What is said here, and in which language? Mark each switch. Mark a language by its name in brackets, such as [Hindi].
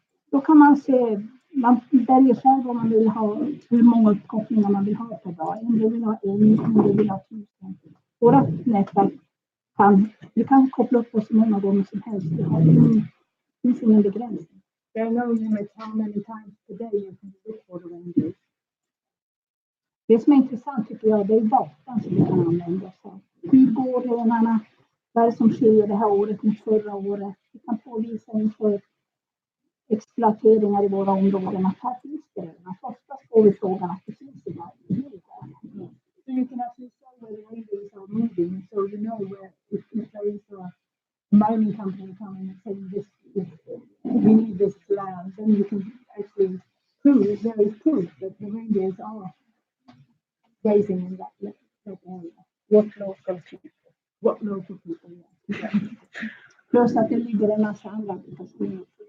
[Swedish] Då kan man se, man väljer själv vad man vill ha, hur många uppkopplingar man vill ha per dag. En del vill ha 1, en del vill ha 1000. Våra nätverk du kan koppla upp oss så många gånger som helst. Det finns ingen begränsning. [English] There are no limits how many times per day you can look for the reindeer. [Swedish] Det som är intressant tycker jag, det är datan som vi kan använda oss av. Hur går renarna? Vad är det som skiljer det här året mot förra året? Vi kan påvisa inför exploateringar i våra områden att här finns det redan. Oftast får vi frågan att det finns i varje. [English] So you can actually tell where the reindeers are moving, so you know where if there is a mining company coming and saying we need this land, then you can actually prove, there is proof that the reindeers are grazing in that area. What local people, yeah. [Swedish] Plus att det ligger en massa andra applikationer.